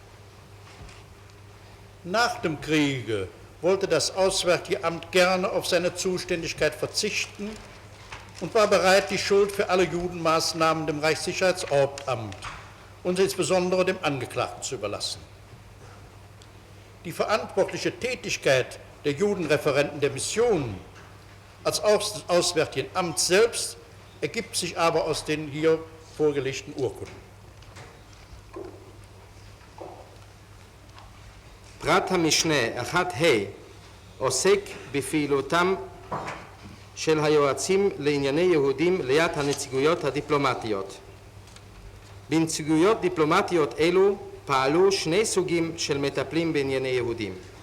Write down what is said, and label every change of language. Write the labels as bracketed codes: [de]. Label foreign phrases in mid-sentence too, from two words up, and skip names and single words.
[de] Nach dem Kriege wollte das Auswärtige Amt gerne auf seine Zuständigkeit verzichten und war bereit, die Schuld für alle Judenmaßnahmen dem Reichssicherheitshauptamt und insbesondere dem Angeklagten zu überlassen. Die verantwortliche Tätigkeit der Judenreferenten der Missionen als auch des Auswärtigen Amts selbst ergibt sich aber aus den hier vorgelegten Urkunden. [he] פרט המשנה 1ה עוסק בפעילותם של היועצים לענייני יהודים ליד הנציגויות הדיפלומטיות. בנציגויות דיפלומטיות אלו פעלו שני סוגים של מטפלים בענייני יהודים.